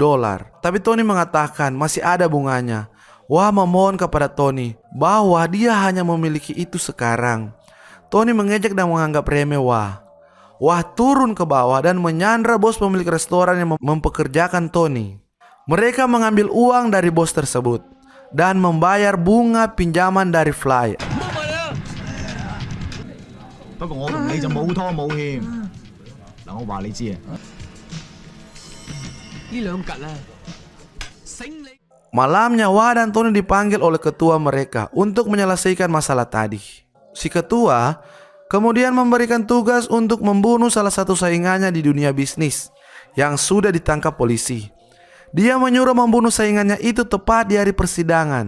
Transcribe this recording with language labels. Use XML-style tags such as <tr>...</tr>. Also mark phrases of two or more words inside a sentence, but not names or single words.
<id>Tapi Tony mengatakan masih ada bunganya. Wah memohon kepada Tony bahwa dia hanya memiliki itu sekarang. Tony mengejek dan menganggap remeh Wah. Wah turun ke bawah dan menyandra bos pemilik restoran yang mempekerjakan Tony. Mereka mengambil uang dari bos tersebut dan membayar bunga pinjaman dari Fly.</id> <yue>不過我同你就冇拖冇欠。嗱，我話你知啊，呢兩格啊，醒你！</yue> <id>Malamnya Wah dan Tony dipanggil oleh ketua mereka untuk menyelesaikan masalah tadi. Si ketua kemudian memberikan tugas untuk membunuh salah satu saingannya di dunia bisnis yang sudah ditangkap polisi. Dia menyuruh membunuh saingannya itu tepat di hari persidangan.</id>